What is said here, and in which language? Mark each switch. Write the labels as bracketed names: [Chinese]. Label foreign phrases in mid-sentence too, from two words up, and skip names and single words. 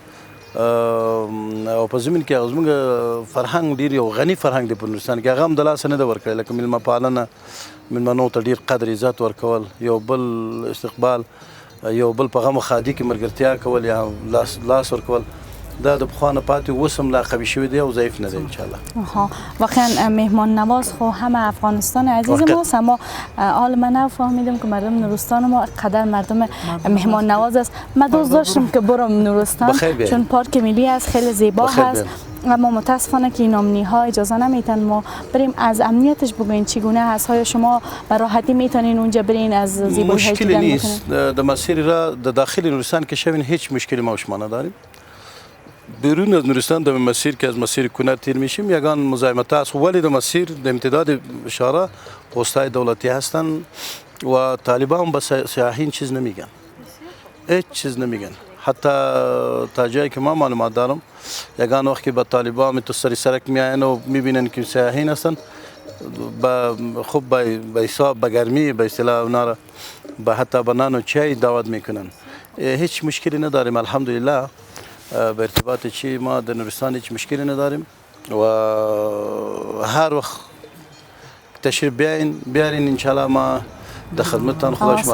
[Pashto] په زمین کې هغه زموږ فرهنګ ډېر یو غني فرهنګ دی په نورستان کې هغه هم د لاسه نه ده ورکړی لکه میلمه پالنه میلمنو ته ډېر قدر عزت ورکول یو بل استقبال یو بل په غم و ښادي کې ملګرتیا کول یا لاس ورکول دا د پخوا نه پاتې اوس هم لا قوي شوی دی او ضعیف نه دی انشاءالله [Persian] واقعا مهمان نواز خو همه افغانستان عزیز ماست اما حال من نفهمیدم که مردم نورستان ما قدر مردم مهمان نواز است من دوست داشتم که برم نورستان چون پارک ملی است خیلی زیبا هست اما متاسفانه که این امنی ها اجازه نمیتن ما بریم از امنیتش بگوین چگونه هست های شما به راحتی میتونین اونجا برین از زیبایی های مشکلی نیست د مسیر را د داخل نورستان که شوین هیچ مشکلی ما و شما نداریم بیرون از نورستان در مسیر که از مسیر کنر تیر میشیم یگان مزاحمت است ولی در مسیر در امتداد اشاره پست‌های دولتی هستند و طالبان به سیاحین چیز نمیگن هیچ چیز نمیگن حتی تا جایی که ما معلومات دارم یگان وقتی با طالبان تو سری سرک میاین و میبینن که سیاحین هستند خوب به حساب به گرمی به اصطلاح اونا را به حتی به نان و چای دعوت میکنن هیچ مشکلی نداریم الحمدلله به ارتباط چی ما در نورستان هیچ مشکلی نداریم و هر وقت تشریف بیارین انشالله ما در خدمتتان خدا شما